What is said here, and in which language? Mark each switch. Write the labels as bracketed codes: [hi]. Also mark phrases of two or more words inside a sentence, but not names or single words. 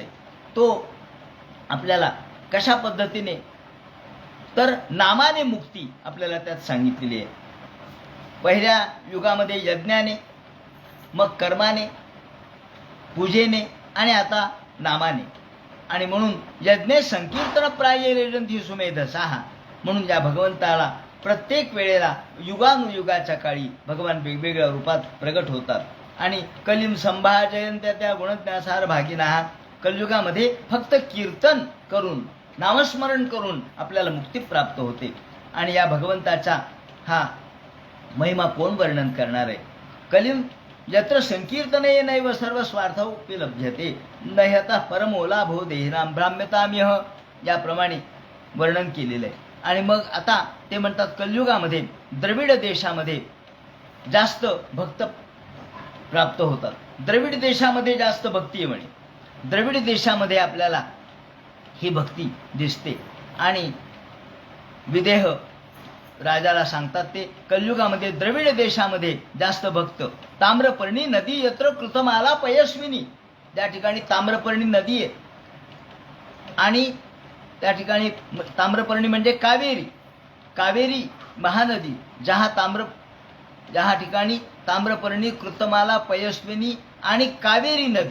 [mr] तो आपल्याला कशा पद्धतीने, तर नामाने मुक्ती आपल्याला त्यात सांगितलेली आहे. पहिल्या युगामध्ये यज्ञाने, मग कर्माने, पूजेने आणि आता नामाने. आणि म्हणून [sa] यज्ञे संकीर्तन प्राय रेजंती सुमेधसाहा. [mr] म्हणून या भगवंताला प्रत्येक वेळेला युगानुयुगाच्या काळी भगवान वेगवेगळ्या रूपात प्रगट होतात. [sa] आणि कलिम संभाजयंत्या त्या गुणज्ञासार भागिनाहा. [mr] कलियुगामध्ये फक्त कीर्तन करून, नामस्मरण करून आपल्याला मुक्ती प्राप्त होते. आणि या भगवंताचा हा महिमा कोण वर्णन करणार आहे? [sa] यत्र संकीर्तने नैव सर्व स्वार्थोपि लभ्यते न ह्यतः परमो लाभो देहिनां भ्राम्यताम्यह, [mr] याप्रमाणे वर्णन केलेलं आहे. आणि मग आता ते म्हणतात कलियुगामध्ये द्रविड देशामध्ये जास्त भक्त प्राप्त होतात. द्रविड देशामध्ये जास्त भक्ती आहे म्हणे. द्रविड देशामध्ये आपल्याला ही भक्ती दिसते. आणि विदेह राजाला सांगतात ते कलियुगामध्ये द्रविड देशामध्ये जास्त भक्त. [sa] ताम्रपर्णी नदी यत्र कृतमाला पयस्विनी, [mr] त्या ठिकाणी ताम्रपर्णी नदी आहे आणि त्या ठिकाणी ताम्रपर्णी म्हणजे कावेरी, कावेरी महानदी, जहा ठिकाणी ताम्रपर्णी कृतमाला पयस्विनी आणि कावेरी नदी.